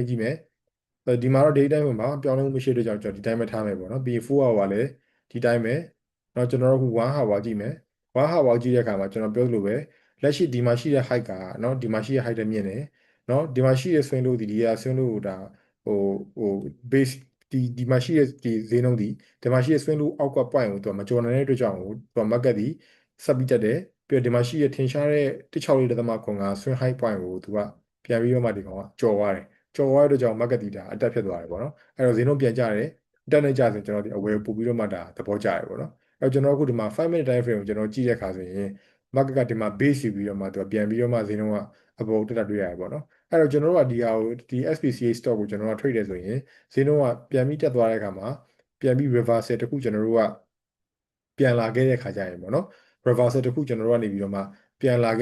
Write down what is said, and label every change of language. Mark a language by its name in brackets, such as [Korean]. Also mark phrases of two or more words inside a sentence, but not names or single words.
[Burmese] ကြည့်မယ်ဒီမှာတော့ data time မှာပြောင်းလဲမှုမရှိတဲ့ကြောင့်ကျွန်တော်ဒီတိုင်းပဲထားမယ်ပေါ့နော်ပြီးရင် [English] 4 hour [Burmese] လည်းဒီတိုင်းပဲတော့ကျွန်တော်တို့အခု [English] 1 hour [Burmese] ကြည့်မယ် [English] 1 hour [Burmese] ကြည့်တဲ့အခါမှာကျွန်တော်ပြောသလိုပဲလက်ရှိဒီမှာရှိတဲ့ height ကနော်ဒီမှာရှိတဲ့ height တက်မြင့်တယ်နော်ဒီမှာရှိတဲ့ swing လို့ဒီက swing လို့ဒါဟိုဟို base ဒီမှာရှိတဲ့ဒီဈေးနှုန်းဒီမှာရှိတဲ့ swing လို့အောက်က point ကိုသူကမကျော်နိုင်တဲ့အတွက်ကြောင့်သူက market ဒီဆက်ပြီးတက်တယ်ပြီးတော့ဒီမှာရှိတဲ့ထင်ရှားတဲ့ 164.9 [English] swing high point [Burmese] ကိုသူကပြန်ပြီးတော့မှဒီကောင်ကကျော်သွားတယ်ကျော်သွားတဲ့အတွက်ကြောင့် market ဒီဒါအတက်ဖြစ်သွားတယ်ပေါ့နော်အဲ့တော့ဈေးနှုန်းပြန်ကျတယ်အတက်နဲ့ကျဆိုကျွန်တော်ဒီအဝယ်ပို့ပြီးတော့မှဒါသဘောကျတယ်ပေါ့နော်အဲ့တော့ကျွန်တော်အခုဒီမှာ [English] 5 minute time frame [Burmese] ကိုကျွန်တော်ကြည့်တဲ့အခါဆိုရင် market ကဒီမှာ base ယူပြီးတော့မှသူကပြန်ပြီးတော့မှဈေးနှုန်းကအပေါ်တက်တာတွေ့ရတယ်ပေါ့နော်အဲ့တော့ကျွန် တော်တို့ကဒီဟာကိုဒီ SPCA stock ကိုကျွန်တော်က trade တယ်ဆိုရင်ဈေးနှုန်းကပြန်ပြီးတက်သွားတဲ့အခါမှာပြန်ပြီး reversal တခုကျွန်တော်တို့ကပြန်လာခဲ့တဲ့အခါကျရင်ပေါ့နော် reversal တခုကျွန်တော်တို့ကနေပြီးတော့မှပြန်လာ